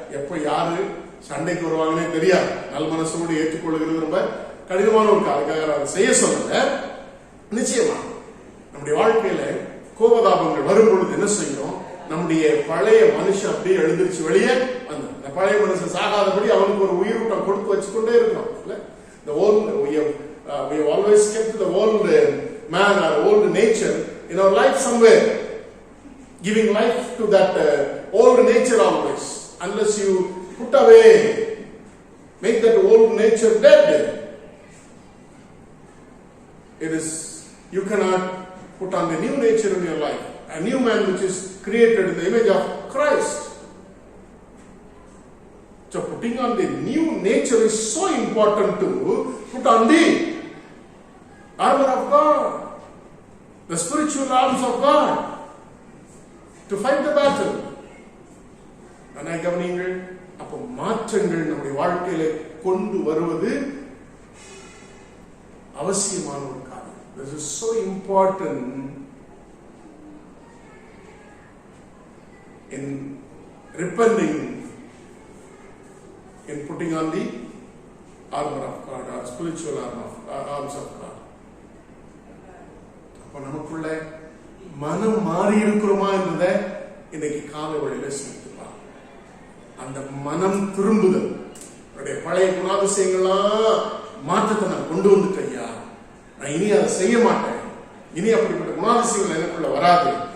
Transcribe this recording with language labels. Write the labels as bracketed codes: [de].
[ta] எப்ப யாரு சண்டைக்கு வருவாங்கன்னே தெரியாது. நல் மனசோடு ஏற்றுக்கொள்கிறது ரொம்ப கடினமான ஒரு அதுக்காக அதை செய்ய சொல்லல. நிச்சயமா நம்முடைய வாழ்க்கையில கோபதாபங்கள் வரும் பொழுது என்ன செய்யணும், நம்முடைய பழைய மனுஷன் அப்படியே எழுந்திருச்சு வெளியே வந்து அந்த பழைய மனுஷன் சாகாதபடி அவனுக்கு ஒரு உயிரூட்டம் கொடுத்து வச்சுக்கொண்டே இருக்கணும். [en] The old we have always kept the old man or old nature in our life somewhere, giving life to that old nature always. Unless you put away, make that old nature dead, it is, you cannot put on the new nature in your life, a new man which is created in the image of Christ. So putting on the new nature is so important to put on the armor of God, the spiritual arms of God, to fight the battle. [ta] கவனிங்கள், அப்போ மாற்றங்கள் நம்முடைய வாழ்க்கையில கொண்டு வருவது அவசியமான ஒரு காரியம். [en] This is so important in repenting, in putting on the armor of God, or spiritual arms of God. [ta] அப்ப நமக்குள்ள மனம் மாறி இருக்கிறோமா என்பதை இன்னைக்கு காலை வழியில சிந்திப்பார். அந்த மனம் திரும்புதல், பழைய குணாதிசயங்கள்லாம் மாற்றத்தை நான் கொண்டு வந்துட்டேன், நான் இனி அதை செய்ய மாட்டேன், இனி அப்படிப்பட்ட குணாதிசயங்கள் எனக்குள்ள வராது.